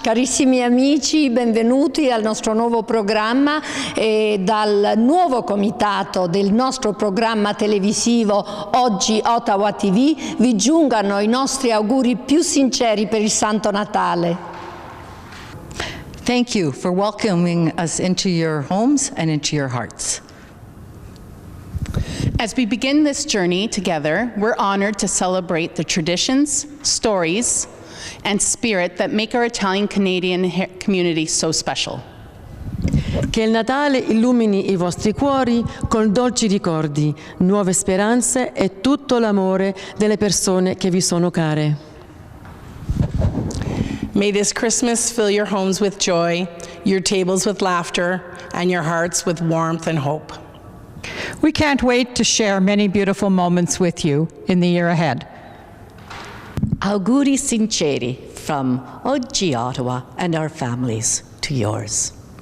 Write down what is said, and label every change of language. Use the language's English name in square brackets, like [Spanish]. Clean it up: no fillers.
[Italian] Carissimi amici, benvenuti al nostro nuovo programma e dal nuovo comitato del nostro programma televisivo Oggi Ottawa TV vi giungano i nostri auguri più sinceri per il Santo Natale. [English] Thank you for welcoming us into your homes and into your hearts. As we begin this journey together, we're honored to celebrate the traditions, stories, and spirit that make our Italian-Canadian community so special. [Italian] Che il Natale illumini i vostri cuori con dolci ricordi, nuove speranze e tutto l'amore delle persone che vi sono care. [English] May this Christmas fill your homes with joy, your tables with laughter, and your hearts with warmth and hope. We can't wait to share many beautiful moments with you in the year ahead. [Italian] Auguri sinceri [English] from Oggi Ottawa and our families to yours.